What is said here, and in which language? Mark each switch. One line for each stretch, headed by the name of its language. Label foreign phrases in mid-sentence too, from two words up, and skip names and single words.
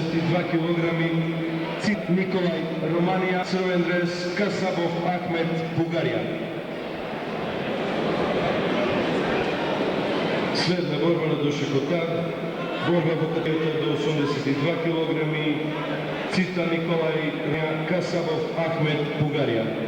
Macedonian: 82 kg, Cit Nikolaj, Romania, црвен дрес, Kasabov Ahmet, Bugarija. Следна борба на Душа Котар, борба по категорията до 82 кг, Цита Николай, Касабов Ахмет, Бугария.